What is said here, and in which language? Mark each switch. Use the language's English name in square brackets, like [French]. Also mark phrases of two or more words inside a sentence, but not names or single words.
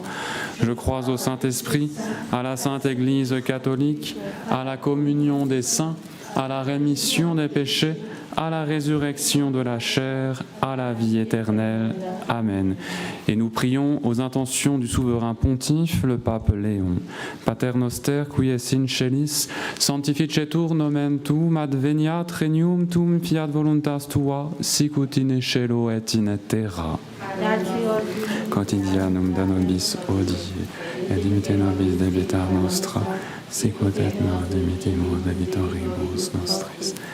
[French] Je crois au Saint-Esprit, à la Sainte Église catholique, à la communion des saints, à la rémission des péchés, à la résurrection de la chair, à la vie éternelle. Amen. Et nous prions aux intentions du souverain pontife, le pape Léon. [Latin] Pater noster, qui es in celis, sanctificetur nomen tuum, adveniat regnum tuum, fiat voluntas tua, sicut in cielo et in terra. Quotidianum da nobis hodie, et dimitte nobis debita nostra, sicut et nos dimittimus debitoribus nostris.